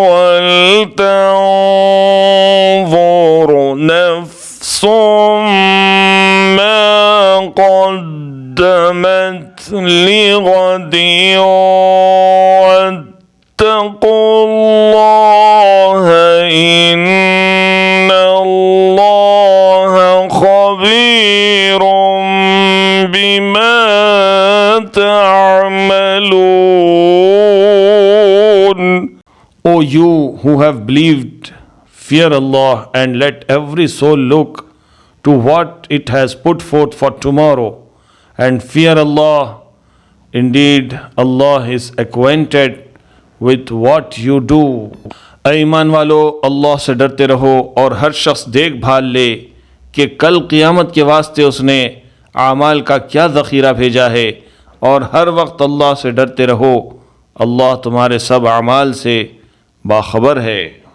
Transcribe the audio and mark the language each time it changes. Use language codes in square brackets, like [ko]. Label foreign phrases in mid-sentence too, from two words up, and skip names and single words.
[ar] ولتنظر نفس ما قدمت لغد واتقوا الله إن الله خبير بما تعملون. [en] O you who have believed, fear Allah and let every soul look to what it has put forth for tomorrow, and fear Allah. Indeed, Allah is acquainted with what you do. [ur] اے ایمان والو، اللہ سے ڈرتے رہو اور ہر شخص دیکھ بھال لے کہ کل قیامت کے واسطے اس نے اعمال کا کیا ذخیرہ بھیجا ہے، اور ہر وقت اللہ سے ڈرتے رہو. اللہ تمہارے سب اعمال سے باخبر ہے.